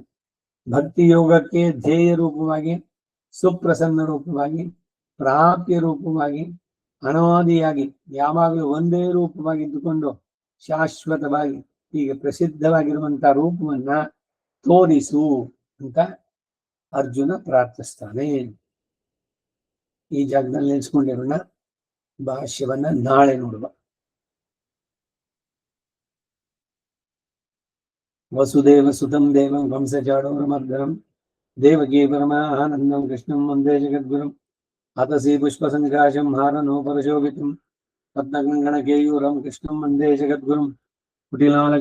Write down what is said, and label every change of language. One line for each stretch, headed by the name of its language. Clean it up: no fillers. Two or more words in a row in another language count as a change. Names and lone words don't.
Kannada: ಭಕ್ತಿ ಯೋಗಕ್ಕೆ ಧ್ಯೇಯ ರೂಪವಾಗಿ, ಸುಪ್ರಸನ್ನ ರೂಪವಾಗಿ, ಪ್ರಾಪ್ಯ ರೂಪವಾಗಿ, ಅನಾದಿಯಾಗಿ ಯಾವಾಗಲೂ ಒಂದೇ ರೂಪವಾಗಿದ್ದುಕೊಂಡು ಶಾಶ್ವತವಾಗಿ ಹೀಗೆ ಪ್ರಸಿದ್ಧವಾಗಿರುವಂತಹ ರೂಪವನ್ನ ತೋರಿಸು ಅಂತ ಅರ್ಜುನ ಪ್ರಾರ್ಥಿಸ್ತಾನೆ. ಈ ಜಾಗದಲ್ಲಿ ನೆನೆಸ್ಕೊಂಡಿರೋಣ. ಭಾಷ್ಯವನ್ನ ನಾಳೆ ನೋಡುವ.
Sanskrit: ವಸುದೇವ ಸುತಂ ದೇವಂ ವಂಶಚಾಡೋರಮರ್ದನಂ ದೇವಕೀ ಪರಮಾನಂದಂ ಕೃಷ್ಣಂ ವಂದೇ ಜಗದ್ಗುರುಂ ಅತಸಿ ಪುಷ್ಪಸಂಕಾಶಂ ಹಾರನೋಪರಶೋಭಿತಂ ರತ್ನಗಂಗಣಕೇಯೂರಂ ಕೃಷ್ಣಂ ವಂದೇ ಜಗದ್ಗುರುಂ ಕುಟಿಲಾಲಕ